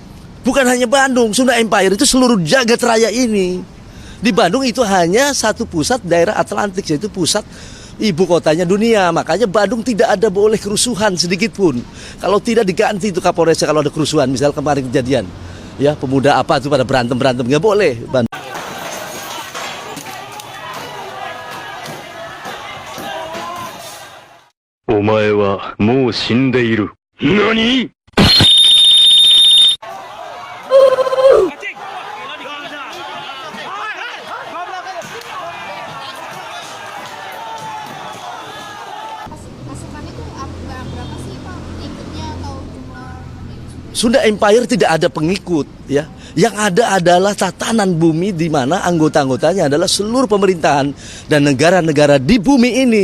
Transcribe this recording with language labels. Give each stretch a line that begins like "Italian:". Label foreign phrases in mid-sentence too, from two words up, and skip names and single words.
Indonesian: Bukan hanya Bandung, Sunda Empire itu seluruh jagat raya ini. Di Bandung itu hanya satu pusat daerah Atlantik, yaitu pusat ibu kotanya dunia. Makanya Bandung tidak ada boleh kerusuhan sedikit pun. Kalau tidak diganti itu Kapolresnya kalau ada kerusuhan, misal kemarin kejadian ya, pemuda apa itu pada berantem nggak boleh. Bandung.
Japanese: お前はもう死んでいる。何？
Indonesian: Pasukan itu berapa sih Pak pengikutnya atau jumlah? Sunda Empire tidak ada pengikut ya. Yang ada adalah tatanan bumi di mana anggota-anggotanya adalah seluruh pemerintahan dan negara-negara di bumi ini.